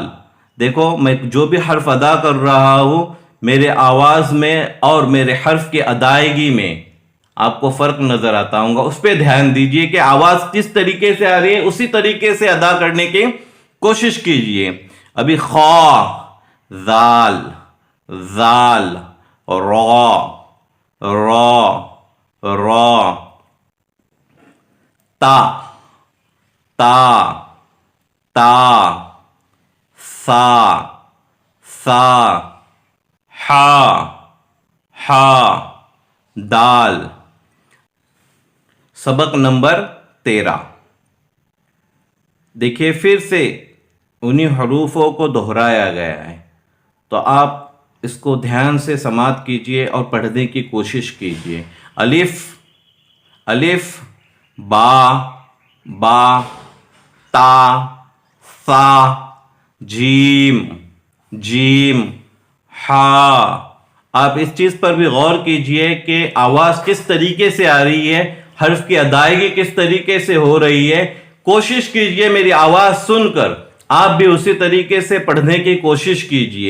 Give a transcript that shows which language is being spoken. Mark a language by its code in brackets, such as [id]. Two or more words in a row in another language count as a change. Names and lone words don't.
[ur] دیکھو میں جو بھی حرف ادا کر رہا ہوں میرے آواز میں اور میرے حرف کی ادائیگی میں آپ کو فرق نظر آتا ہوں گا، اس پہ دھیان دیجئے کہ آواز کس طریقے سے آ رہی ہے، اسی طریقے سے ادا کرنے کی کوشش کیجئے۔ [ar] ابھی خا، ذال، ذال، را، را، را، تا، تا، تا، سا، سا، حا، حا، دال۔ [ur] سبق نمبر 13۔ دیکھیے پھر سے انہی حروفوں کو دہرایا گیا ہے، تو آپ اس کو دھیان سے سماعت کیجئے اور پڑھنے کی کوشش کیجئے۔ [ar] الف، الف، با، با، تا، ثا، جیم، جیم، حا۔ [ur] آپ اس چیز پر بھی غور کیجئے کہ آواز کس طریقے سے آ رہی ہے، حرف کی ادائیگی کس طریقے سے ہو رہی ہے۔ کوشش کیجئے میری آواز سن کر آپ بھی اسی طریقے سے پڑھنے کی کوشش کیجئے۔